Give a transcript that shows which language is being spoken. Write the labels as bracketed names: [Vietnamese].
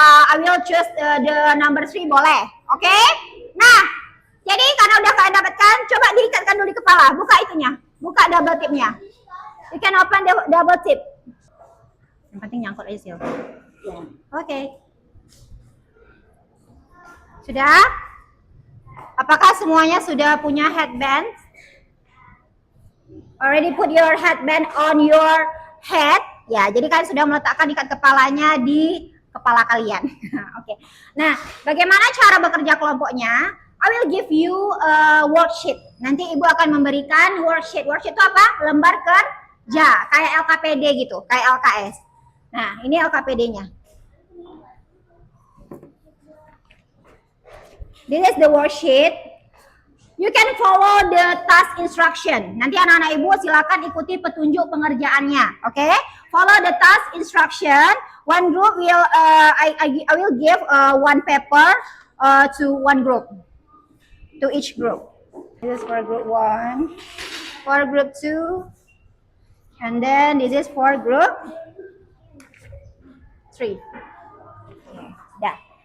[English] I will choose the number 3 [Indonesian] boleh. Oke? Okay? Nah, jadi karena udah kalian dapatkan, coba diikatkan dulu di kepala. Buka itunya. Buka double tipnya. [English] You can open the double tip. [Indonesian] Yang penting nyangkut aja sih. [English] Oke. [Indonesian] Sudah? Apakah semuanya sudah punya headband? [English] Already put your headband on your head? [Indonesian] Ya, jadi kalian sudah meletakkan ikat kepalanya di kepala kalian. Oke. Nah, bagaimana cara bekerja kelompoknya? [English] I will give you a worksheet. [Indonesian] Nanti Ibu akan memberikan worksheet. Worksheet itu apa? Lembar kerja, kayak LKPD gitu, kayak LKS. Nah, ini LKPD-nya. [English] This is the worksheet. You can follow the task instruction. [Indonesian] Nanti anak-anak Ibu silakan ikuti petunjuk pengerjaannya. [English] Oke? Okay? Follow the task instruction. One group will I will give one paper to one group. To each group. This is for group 1, for group 2, and then this is for group 3. Dah.